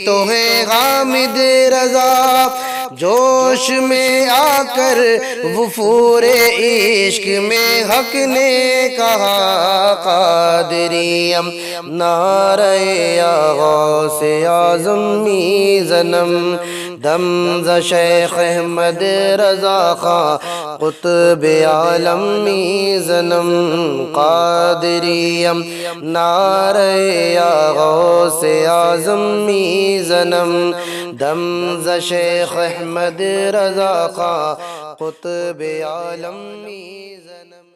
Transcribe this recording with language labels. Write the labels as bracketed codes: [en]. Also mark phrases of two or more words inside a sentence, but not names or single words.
[ur] تو ہیں حامد رضا، جوش میں آ کر وفور عشق میں حق نے کہا، [fa] قادری نعرہ یا غوث اعظم میزنم، دم ز شیخ احمد رضا خاں قطب عالم میزنم، قادری نعرہ یا غوث اعظم میزنم، دم ز شیخ احمد رضا خاں قطب عالم میزنم۔